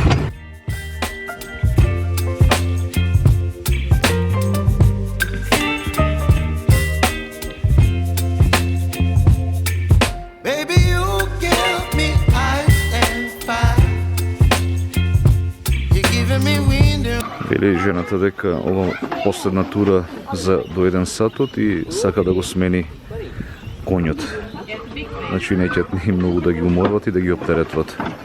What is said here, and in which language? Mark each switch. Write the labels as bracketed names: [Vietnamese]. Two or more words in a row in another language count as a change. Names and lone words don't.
[English] Baby, you give me ice and fire. You're giving me wind and [Macedonian] Вели жената дека ова последна тура за до 1 сатот и сака да го смени конјот. Значи неќат ни многу да ги уморват и да ги оптеретват.